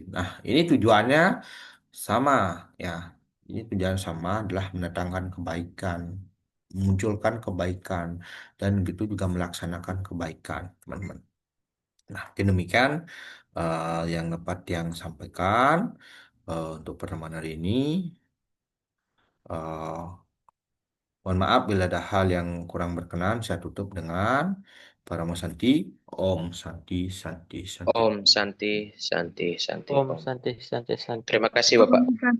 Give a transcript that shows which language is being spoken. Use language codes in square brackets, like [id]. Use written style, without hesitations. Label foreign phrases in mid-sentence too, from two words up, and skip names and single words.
[id] Nah, ini tujuannya sama ya. Ini tujuan sama adalah mendatangkan kebaikan, memunculkan kebaikan, dan begitu juga melaksanakan kebaikan, teman-teman. Nah, mungkin demikian yang dapat yang sampaikan untuk pertemuan hari ini. Eh, Mohon maaf bila ada hal yang kurang berkenan. Saya tutup dengan [sa] Paramo Santi, Om Santi, Santi, Santi. Om Santi, Santi, Santi, Om Om. Santi Santi Santi. [id] Terima kasih [sa] Om [id] Bapak. [sa] Santi.